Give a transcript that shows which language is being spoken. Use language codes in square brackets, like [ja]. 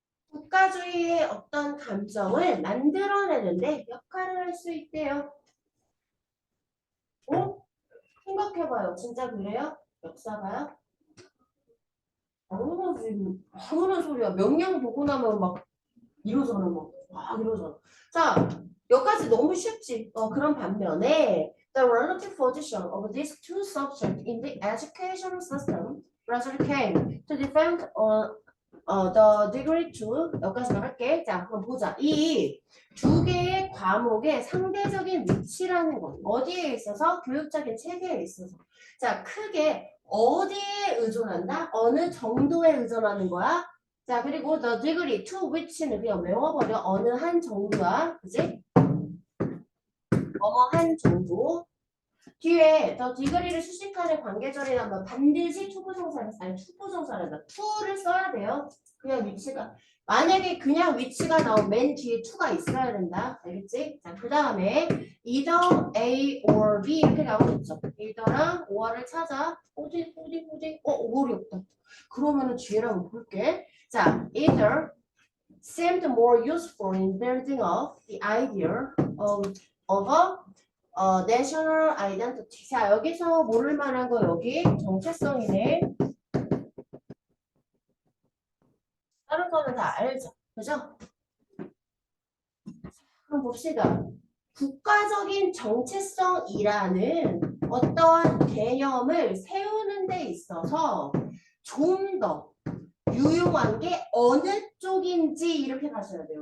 [ko] 국가주의의 어떤 감정을 만들어내는데 역할을 할 수 있대요. 어? 생각해봐요. 진짜 그래요? 역사가요? 당연하지. 당연한 소리야. 명령 보고 나면 막 이러잖아. 막 이러잖아. 자, 여기까지 너무 쉽지. 그런 반면에 [en] the relative position of these two subjects in the educational system gradually came to depend on the degree to [ko] 여기까지만 할게. 자, 한번 보자. 이 두 개의 과목의 상대적인 위치라는 건 어디에 있어서? 교육적인 체계에 있어서. 자, 크게 어디에 의존한다? 어느 정도에 의존하는 거야? 자, 그리고 the degree to which는 그냥 외워버려. 어느 한 정도야. 그지? 어머 한 정도. 뒤에 더 degree를 수식하는 관계절이라면 반드시 투부정사를 아니 투부정사란다. to를 써야 돼요. 그냥 위치가 만약에 그냥 위치가 나오면 맨 뒤에 to가 있어야 된다. 알겠지? 자, 그 다음에 either A or B 이렇게 나오겠죠. either랑 or를 찾아. 어디 어리 없다. 그러면은 뒤에를 한번 볼게. [en] 자, either seemed more useful in building up the idea of a national identity. [ko] 자, 여기서 모를 만한 거 여기 정체성이네. 다른 거는 다 알죠. 그죠? 그럼 봅시다. 국가적인 정체성이라는 어떠한 개념을 세우는 데 있어서 좀 더 유용한 게 어느 쪽인지 이렇게 가셔야 돼요.